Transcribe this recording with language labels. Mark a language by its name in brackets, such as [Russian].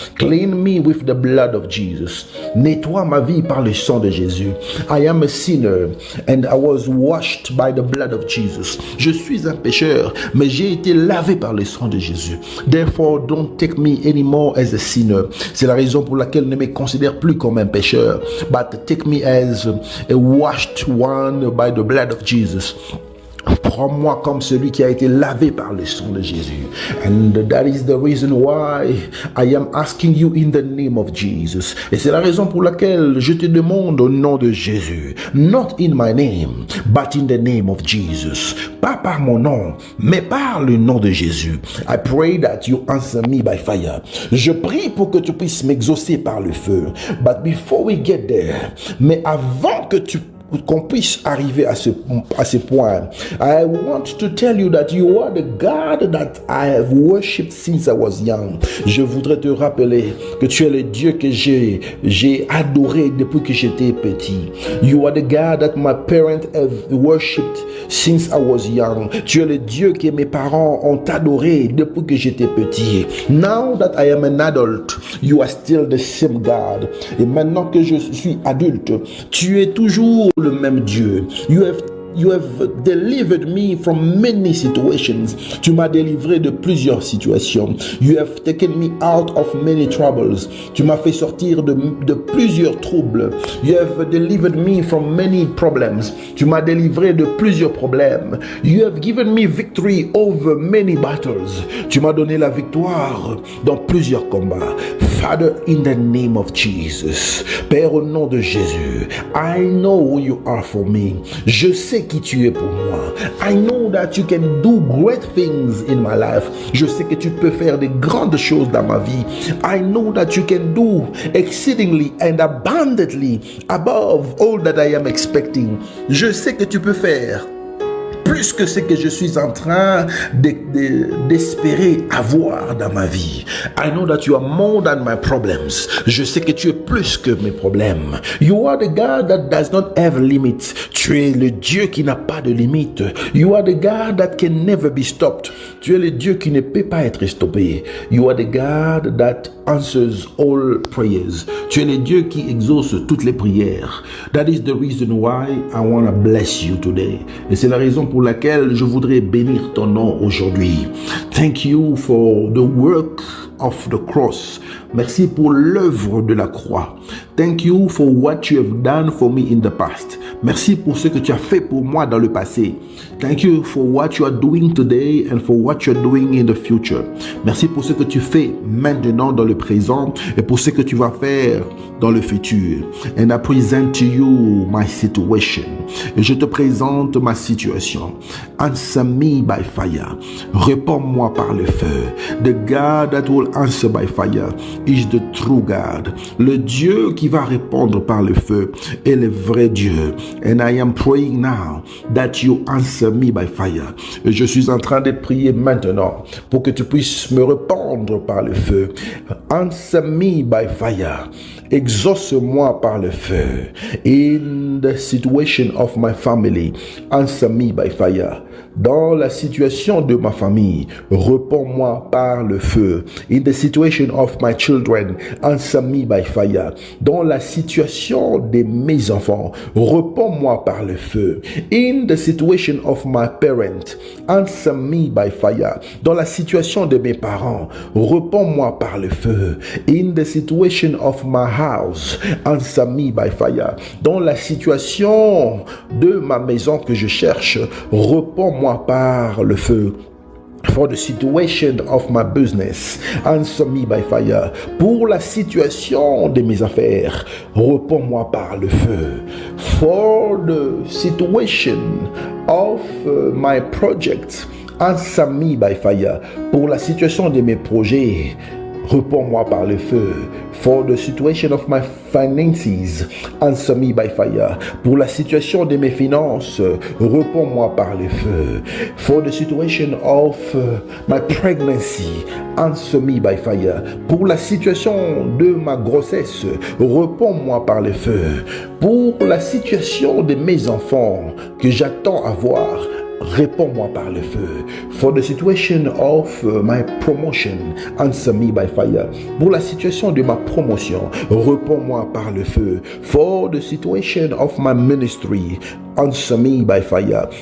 [English] Clean me with the blood of Jesus. [French] Nettoie ma vie par le sang de Jésus. [English] I am a sinner and I was washed by the blood of Jesus. [French] Je suis un pécheur, mais j'ai été lavé par le sang de Jésus. [English] Therefore, don't take me anymore as a sinner. [French] C'est la raison pour laquelle ne me considère plus comme un pécheur, [English] but take me as a washed one by the blood of Jesus. [French] Prends-moi comme celui qui a été lavé par le sang de Jésus. [English] And that is the reason why I am asking you in the name of Jesus. [French] Et c'est la raison pour laquelle je te demande au nom de Jésus. [English] Not in my name, but in the name of Jesus. [French] Pas par mon nom, mais par le nom de Jésus. [English] I pray that you answer me by fire. [French] Je prie pour que tu puisses m'exaucer par le feu. [English] But before we get there, [French] mais avant qu'on puisse arriver à ce point, [English] I want to tell you that you are the God that I have worshipped since I was young. [French] Je voudrais te rappeler que tu es le Dieu que j'ai adoré depuis que j'étais petit. [English] You are the God that my parents have worshipped since I was young. [French] Tu es le Dieu que mes parents ont adoré depuis que j'étais petit. [English] Now that I am an adult, you are still the same God. [French] Et maintenant que je suis adulte, tu es toujours le même Dieu. [English] You have delivered me from many situations. [French] Tu m'as délivré de plusieurs situations. [English] You have taken me out of many troubles. [French] Tu m'as fait sortir de plusieurs troubles. [English] You have delivered me from many problems. [French] Tu m'as délivré de plusieurs problèmes. [English] You have given me victory over many battles. [French] Tu m'as donné la victoire dans plusieurs combats. [English] Father, in the name of Jesus. [French] Père, au nom de Jésus, [English] I know who you are for me. [French] Je sais qui tu es pour moi. [English] I know that you can do great things in my life. [French] Je sais que tu peux faire de grandes choses dans ma vie. [English] I know that you can do exceedingly and abundantly above all that I am expecting. [French] Je sais que tu peux faire plus que ce que je suis en train d'espérer avoir dans ma vie. [English] I know that you are more than my problems. [French] Je sais que tu es plus que mes problèmes. [English] You are the God that does not have limits. [French] Tu es le Dieu qui n'a pas de limite. [English] You are the God that can never be stopped. [French] Tu es le Dieu qui ne peut pas être stoppé. [English] You are the God that answers all prayers. [French] Tu es le Dieu qui exauce toutes les prières. [English] That is the reason why I want to bless you today. [French] Et c'est la raison pour laquelle je voudrais bénir ton nom aujourd'hui. [English] Thank you for the work of the cross. [French] Merci pour l'œuvre de la croix. [English] Thank you for what you have done for me in the past. [French] Merci pour ce que tu as fait pour moi dans le passé. [English] Thank you for what you are doing today and for what you are doing in the future. [French] Merci pour ce que tu fais maintenant dans le présent et pour ce que tu vas faire dans le futur. [English] And I present to you my situation. [French] Et je te présente ma situation. [English] Answer me by fire. [French] Réponds-moi par le feu. [English] The God that will answer by fire is the true God. [French] Le Dieu qui va répondre par le feu est le vrai Dieu. [English] And I am praying now that you answer me by fire. [French] Et je suis en train de prier maintenant pour que tu puisses me répondre par le feu. [English] Answer me by fire. [French] Exauce-moi par le feu. [English] In the situation of my family, answer me by fire. [French] Dans la situation de ma famille, réponds-moi par le feu. [English] In the situation of my children, answer me by fire. [French] Dans la situation de mes enfants, réponds-moi par le feu. [English] In the situation of my parents, answer me by fire. [French] Dans la situation de mes parents, réponds-moi par le feu. [English] In the situation of my house, answer me by fire. [French] Dans la situation de ma maison que je cherche, réponds-moi par le feu. [English] For the situation of my business, answer me by fire. [French] Pour la situation de mes affaires, réponds-moi par le feu. [English] For the situation of my projects, answer me by fire. [French] Pour la situation de mes projets, réponds-moi par le feu. [English] For the situation of my finances, answer me by fire. [French] Pour la situation de mes finances, réponds-moi par le feu. [English] For the situation of my pregnancy, answer me by fire. [French] Pour la situation de ma grossesse, réponds-moi par le feu. Pour la situation de mes enfants que j'attends avoir, réponds-moi par le feu. [English] For the situation of my promotion, answer me by fire. [French] Pour la situation de ma promotion, réponds-moi par le feu. [English] For the situation of my ministry, answer me by fire.